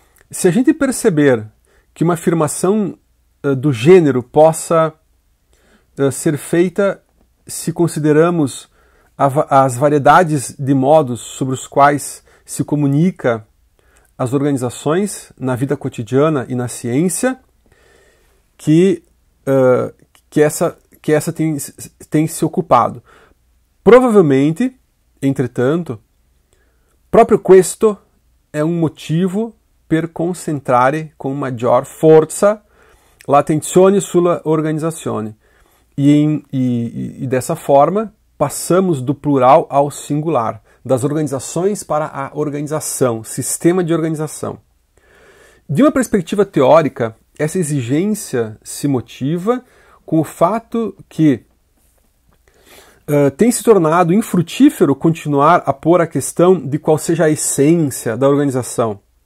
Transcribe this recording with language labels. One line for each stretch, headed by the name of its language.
Portuguese: Se a gente perceber que uma afirmação do gênero possa ser feita se consideramos as variedades de modos sobre os quais se comunica as organizações na vida cotidiana e na ciência, que essa tem se ocupado. Provavelmente, entretanto,
Italian: proprio questo è un motivo per concentrare con maggior forza l'attenzione sulla organizzazione.
Portuguese: E dessa forma, passamos do plural ao singular, das organizações para a organização, sistema de organização. De uma perspectiva teórica, essa exigência se motiva com o fato que tem se tornado infrutífero continuar a pôr a questão de qual seja a essência da organização.